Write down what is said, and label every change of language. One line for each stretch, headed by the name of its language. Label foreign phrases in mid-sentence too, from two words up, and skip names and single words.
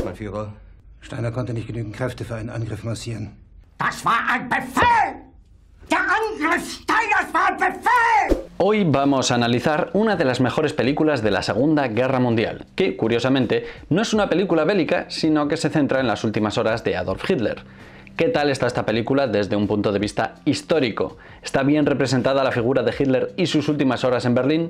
German: mein Führer. Steiner konnte nicht genügend Kräfte für einen Angriff massieren. Das war ein Befehl! Der Angriff Steiners war ein Befehl!
Spanish: Hoy vamos a analizar una de las mejores películas de la Segunda Guerra Mundial, que, curiosamente, no es una película bélica, sino que se centra en las últimas horas de Adolf Hitler. ¿Qué tal está esta película desde un punto de vista histórico? ¿Está bien representada la figura de Hitler y sus últimas horas en Berlín?